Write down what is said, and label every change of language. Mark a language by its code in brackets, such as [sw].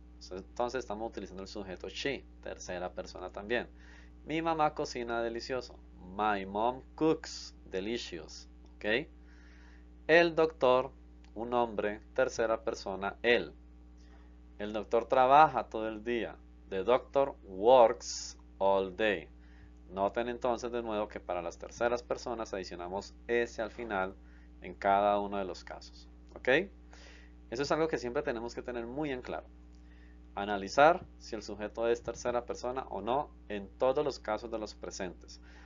[es] Entonces estamos utilizando el sujeto she, tercera persona también. Mi mamá cocina delicioso. [en] My mom cooks delicious. [es] ¿Ok? El doctor, un hombre, tercera persona, él. El doctor trabaja todo el día. [en] The doctor works all day. [es] Noten entonces de nuevo que para las terceras personas adicionamos S al final en cada uno de los casos. ¿Ok? Eso es algo que siempre tenemos que tener muy en claro. Analizar si el sujeto es tercera persona o no en todos los casos de los presentes.